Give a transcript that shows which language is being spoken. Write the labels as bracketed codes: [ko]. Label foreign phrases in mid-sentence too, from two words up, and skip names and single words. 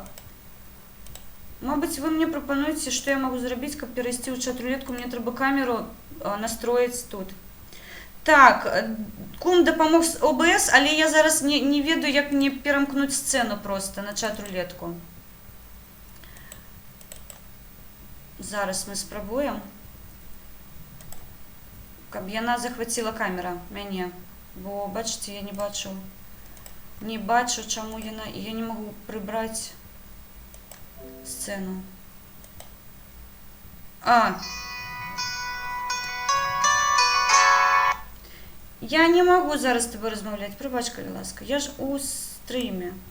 [uk] Мабуть, ви мені пропонуєте, що я можу зробити, щоб перейти у чат-рулетку. Мені треба камеру настроїти тут. Так, кум допомог з ОБС, але я зараз не ведаю, як мені перемкнути сцену просто на чат-рулетку. Зараз ми спробуємо. [be] Каб яна захватила камера мяне, [uk] бо, бачите, я не бачу, чому яна, і я не можу прибрати сцену. Я не можу зараз з тобою розмовляти, пробач, коли ласка, я ж у стрімі.